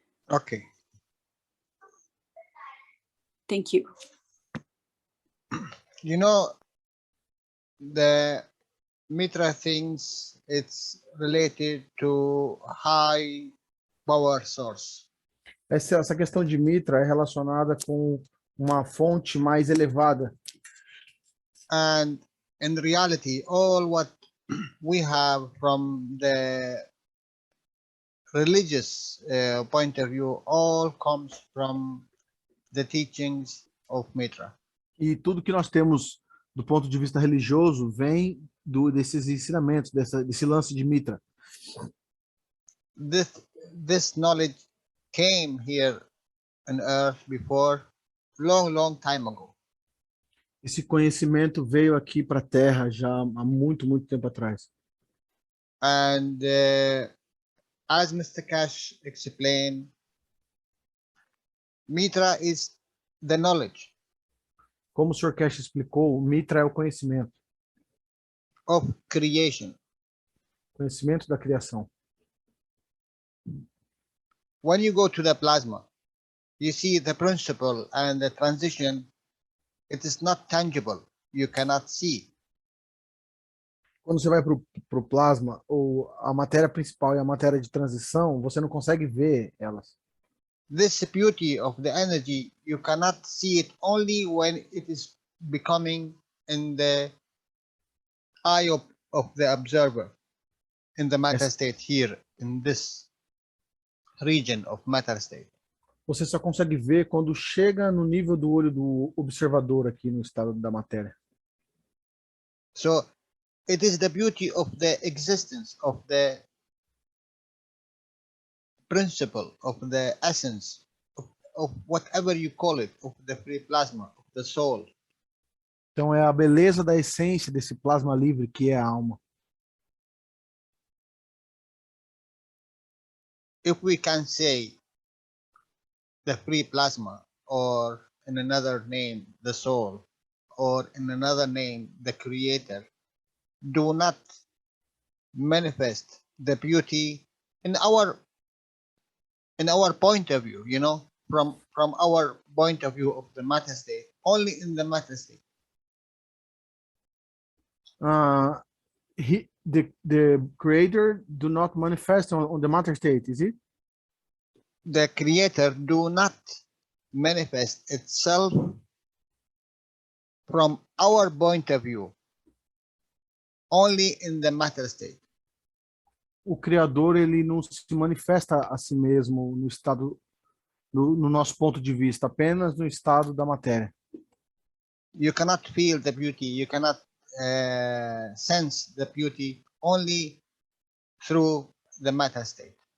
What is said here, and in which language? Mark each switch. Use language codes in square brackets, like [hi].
[en] Okay. Thank you. You know, the Mitra things, it's related to high power source. [pt] Essa questão de Mitra é relacionada com uma fonte mais elevada. [en] And in reality, all what we have from the religious point of view, all comes from the teachings of Mitra. [pt] E tudo que nós temos do ponto de vista religioso vem desses ensinamentos, desse lance de Mitra. [en] This knowledge came here on earth before long time ago. [pt] Esse conhecimento veio aqui para a Terra já há muito tempo atrás. [en] And as Mr. Cash explained, Mitra is the knowledge. [pt] Como o Sr. Cash explicou, o Mitra é o conhecimento. [en] Of creation. [pt] Conhecimento da criação. [en] When you go to the plasma, you see the principle and the transition. It is not tangible. You cannot see. [pt] Quando você vai para o plasma, ou a matéria principal e a matéria de transição, você não consegue ver elas. [en] This beauty of the energy, you cannot see it only when it is becoming in the eye of the observer in the matter state here, in this region of matter state. [pt] Você só consegue ver quando chega no nível do olho do observador aqui no estado da matéria. [en] So it is the beauty of the existence of the principle, of the essence, of whatever you call it, of the free plasma, of the soul. [pt] Então é a beleza da essência desse plasma livre que é a alma. [en] If we can say the free plasma, or in another name, the soul, or in another name, the creator, do not manifest the beauty in our point of view, you know, from our point of view of the matter state, only in the matter state. The creator do not manifest on the matter state, is it? The creator do not manifest itself from our point of view, only in the matter state. [pt] O Criador, ele não se manifesta a si mesmo no estado, no nosso ponto de vista, apenas no estado da matéria. [en] You cannot feel the beauty, you cannot sense the beauty only through the matter state.